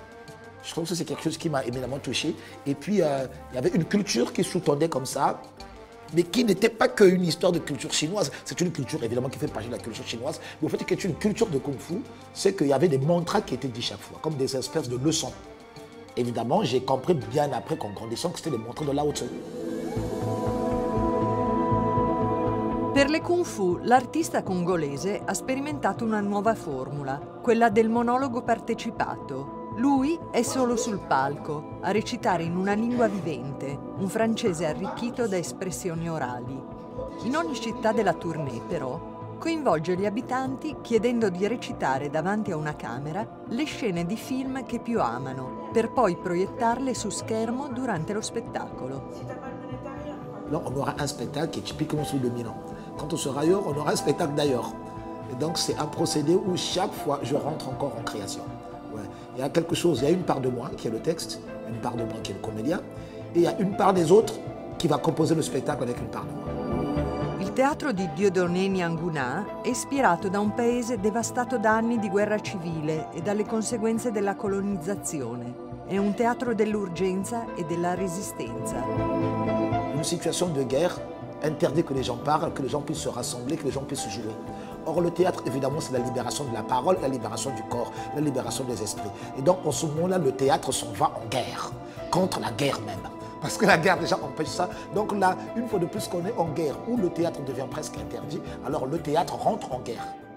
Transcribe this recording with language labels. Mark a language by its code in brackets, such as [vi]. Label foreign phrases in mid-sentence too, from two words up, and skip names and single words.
[fr] Je trouve que c'est quelque chose qui m'a éminemment touché. Et puis, il y avait une culture qui sous-tendait comme ça, mais qui n'était pas qu'une histoire de culture chinoise. C'est une culture, évidemment, qui fait partie de la culture chinoise. Mais au fait, qu'il y ait une culture de Kung Fu, c'est qu'il y avait des mantras qui étaient dits chaque fois, comme des espèces de leçons. Évidemment, j'ai compris bien après, qu'en grandissant, que c'était des mantras de Lao Tzu. [it] Per le Kung Fu, l'artista congolese ha sperimentato una nuova formula, quella del monologo partecipato. Lui è solo sul palco, a recitare in una lingua vivente, un francese arricchito da espressioni orali. In ogni città della tournée, però, coinvolge gli abitanti chiedendo di recitare davanti a una camera le scene di film che più amano, per poi proiettarle su schermo durante lo spettacolo. [fr] Là, on aura un spectacle qui est typiquement sous-dominant. Quand on sera ailleurs, on aura un spectacle d'ailleurs. Et donc, c'est un procédé où chaque fois, je rentre encore en création. Ouais. Il y a quelque chose, il y a une part de moi qui est le texte, une part de moi qui est le comédien, et il y a une part des autres qui va composer le spectacle avec une part de moi. [it] Il teatro di Dieudonné Niangouna è ispirato da un paese devastato da anni di guerra civile e dalle conseguenze della colonizzazione. È un teatro dell'urgenza e della resistenza. [fr] Une situation de guerre interdit que les gens parlent, que les gens puissent se rassembler, que les gens puissent jouer. Or, le théâtre, évidemment, c'est la libération de la parole, la libération du corps, la libération des esprits. Et donc, en ce moment-là, le théâtre s'en va en guerre, contre la guerre même. Parce que la guerre, déjà, empêche ça. Donc là, une fois de plus qu'on est en guerre, où le théâtre devient presque interdit, alors le théâtre rentre en guerre.